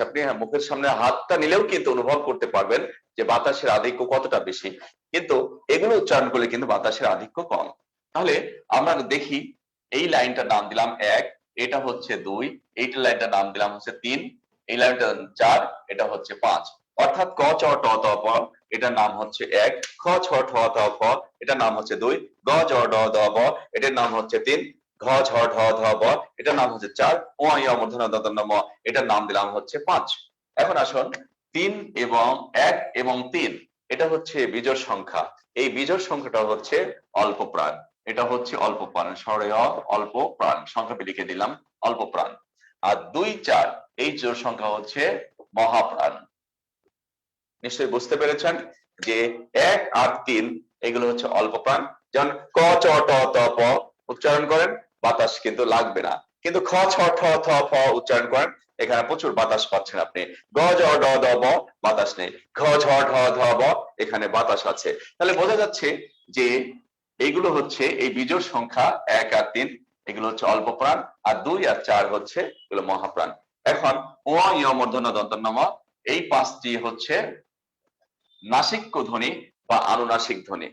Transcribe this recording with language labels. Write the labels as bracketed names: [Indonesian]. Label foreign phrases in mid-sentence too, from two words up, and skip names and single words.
[Bangla] আপনি মুখের সামনে হাতটা নিলেও কিন্তু অনুভব করতে পারবেন যে বাতাসের আধিক্য কতটা বেশি, কিন্তু এগুলো উচ্চারণ করলে কিন্তু বাতাসের আধিক্য কম। তাহলে আমরা দেখি, এই লাইনটার নাম দিলাম 1, এটা হচ্ছে 2, এইটা লাইনটার নাম দিলাম হচ্ছে 3, এই লাইনটা 4, এটা হচ্ছে 5। অর্থাৎ ক চ ট ত প এটার নাম হচ্ছে 1, খ ছ ঠ ত প এটার নাম হচ্ছে 2, গ জ ড দ ব এটার নাম হচ্ছে 3, ঘ ঝ ঢ ধ ব এটার নাম হচ্ছে 4, ও ই মূর্ধন্য দ দ ম এটার নাম দিলাম হচ্ছে 5। এখন আসুন 3 এবং 1 এবং 3 এটা হচ্ছে বিজোড় সংখ্যা। এই বিজোড় সংখ্যাটা হচ্ছে অল্প প্রাণ, এটা হচ্ছে অল্প প্রাণ, অল্প প্রাণ সংখ্যাটি লিখে দিলাম অল্প প্রাণ। আর 2 4 এই জোড় সংখ্যা হচ্ছে মহাপ্রাণ। নিশ্চয়ই বুঝতে পেরেছেন যে 1 আর 3 এগুলো হচ্ছে অল্প প্রাণ। যেমন ক চ ট ত প উচ্চারণ করেন, বাতাস কিন্তু লাগবে না, কিন্তু খ ছ ঠ থ ফ উচ্চারণ করেন, এখানে প্রচুর বাতাস পাচ্ছেন আপনি। গ জ ড দ ব বাতাস নেই, ঘ ঝ ঢ ধ ব এখানে বাতাস আছে। তাহলে বোঝা যাচ্ছে যে এইগুলো হচ্ছে এই বিজোড় সংখ্যা 1 আর 3 এগুলো হচ্ছে অল্প প্রাণ, আর 2 আর 4 হচ্ছে এগুলো মহাপ্রাণ। এখন ও ই মূর্ধন্য দন্ত ন ম এই পাঁচটি হচ্ছে নাসিক্য ধ্বনি বা আনুনাসিক ধ্বনি।